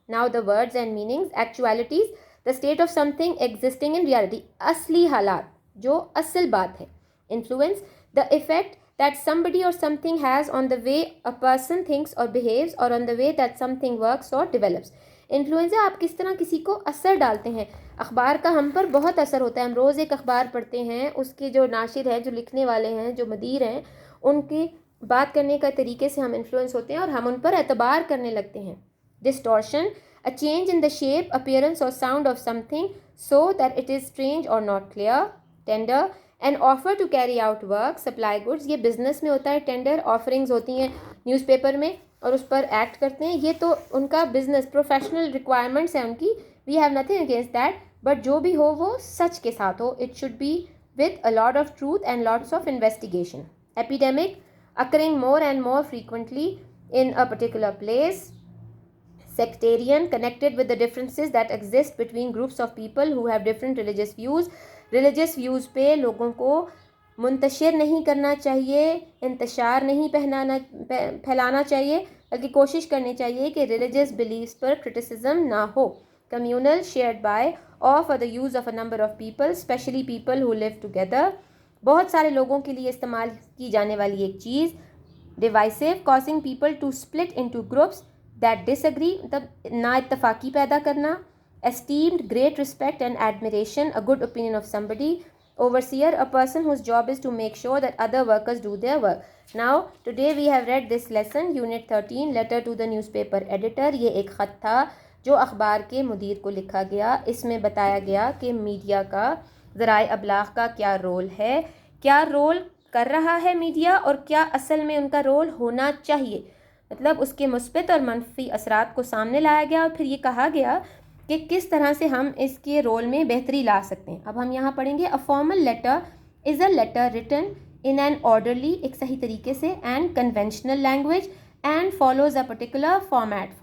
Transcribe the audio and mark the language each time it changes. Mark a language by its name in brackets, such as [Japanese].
[English] Now the words and meanings. Actualities, the state of something existing in reality. [Urdu] اصلی حالات، جو اصل بات ہے۔ [English] Influence, the effect that somebody or something has on the way a person thinks or behaves or on the way that something works or develops. [Urdu] Influence ہے آپ کس طرح کسی کو اثر ڈالتے ہیں۔ اخبار کا ہم پر بہت اثر ہوتا ہے، ہم روز ایک اخبار پڑھتے ہیں، اس کے جو ناشر ہیں، جو لکھنے والے ہیں، جو مدیر ہیں، ان کی بات کرنے کا طریقے سے ہم انفلوئنس ہوتے ہیں اور ہم ان پر اعتبار کرنے لگتے ہیں۔ Distortion, [English] a change in the shape, appearance or sound of something so that it is strange or not clear. Tender, an offer to carry out work, supply goods. [Urdu] یہ بزنس میں ہوتا ہے ٹینڈر، آفرنگز ہوتی ہیں نیوز پیپر میں اور اس پر act کرتے ہیں، یہ تو ان کا بزنس پروفیشنل ریکوائرمنٹس ہیں ان کی، [English] we have nothing against that, [Urdu] but جو بھی ہو وہ سچ کے ساتھ ہو، [English] It should be with a lot of truth and lots of investigation. Epidemic, occurring more and more frequently in a particular place. Sectarian, connected with the differences that exist between groups of people who have different religious views. [Urdu] Religious views پہ لوگوں کو منتشر نہیں کرنا چاہیے، انتشار نہیں پھیلانا چاہیے، بلکہ کوشش کرنی چاہیے کہ ریلیجیس بلیفس پر کرٹیسزم نہ ہو۔ [English] Communal, shared by or for the use of a number of people, especially people who live together. [Urdu] بہت سارے لوگوں کے لیے استعمال کی جانے والی ایک چیز۔ [English] Divisive, causing people to split into groups that disagree, [Urdu] مطلب نا اتفاقی پیدا کرنا۔ [English] Esteemed, great respect and admiration, a good opinion of somebody. Overseer, a person whose job is to make sure that other workers do their work. Now, today we have read this lesson, Unit 13, Letter to the Newspaper Editor. [Urdu] یہ ایک خط تھا جو اخبار کے مدیر کو لکھا گیا۔ اس میں بتایا گیا کہ میڈیا کا، ذرائع ابلاغ کا کیا رول ہے، کیا رول کر رہا ہے میڈیا اور کیا اصل میں ان کا رول ہونا چاہیے، مطلب اس کے مثبت اور منفی اثرات کو سامنے لایا گیا اور پھر یہ کہا گیا کہ کس طرح سے ہم اس کے رول میں بہتری لا سکتے ہیں۔ اب ہم یہاں پڑھیں گے، [English] a formal letter is a letter written in an orderly، [Urdu] ایک صحیح طریقے سے، [English] and conventional language and follows a particular format.